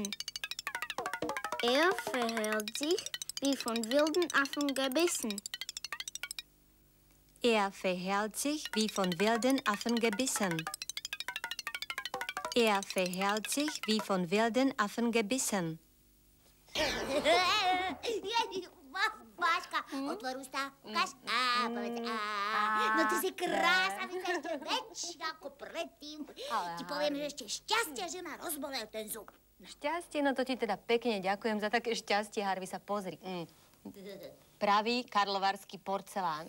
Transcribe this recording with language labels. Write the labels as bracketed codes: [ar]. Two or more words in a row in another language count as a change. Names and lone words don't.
[de] Er verhält sich wie von wilden Affen gebissen. Er verhält sich wie von wilden Affen gebissen. Er verhält sich wie von wilden Affen gebissen. [sk] Máška, otvor ústa, ukáž. Povedz No ty si krásavica, ešte väčšia ako predtým. Ti poviem, že ešte šťastie, že ma rozbolel ten zub. Šťastie? No to ti teda pekne ďakujem za také šťastie, Harvey, sa pozri. Pravý karlovarský porcelán.